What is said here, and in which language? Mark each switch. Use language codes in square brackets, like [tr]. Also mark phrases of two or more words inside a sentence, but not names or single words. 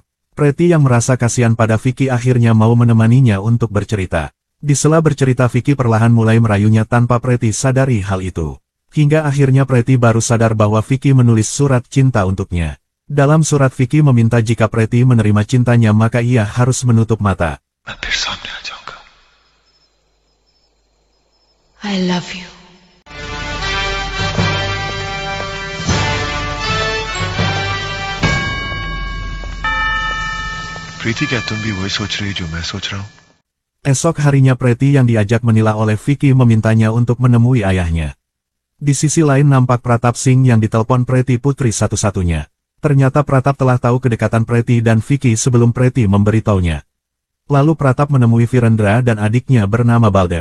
[id] Pretty yang merasa kasihan pada Vicky akhirnya mau menemaninya untuk bercerita. Di sela bercerita, Vicky perlahan mulai merayunya tanpa Pretty sadari hal itu. Hingga akhirnya Pretty baru sadar bahwa Vicky menulis surat cinta untuknya. Dalam surat Vicky meminta jika Pretty menerima cintanya maka ia harus menutup mata. [en] I love you. [hi] प्रीति, क्या तुम भी वही सोच रही जो मैं सोच रहा हूँ? [id] Esok harinya Pretty yang diajak menilah oleh Vicky memintanya untuk menemui ayahnya. Di sisi lain nampak Pratap Singh yang ditelepon Pretty putri satu-satunya. Ternyata Pratap telah tahu kedekatan Pretty dan Vicky sebelum Pretty memberitahunya. Lalu Pratap menemui Virendra dan adiknya bernama Baldev.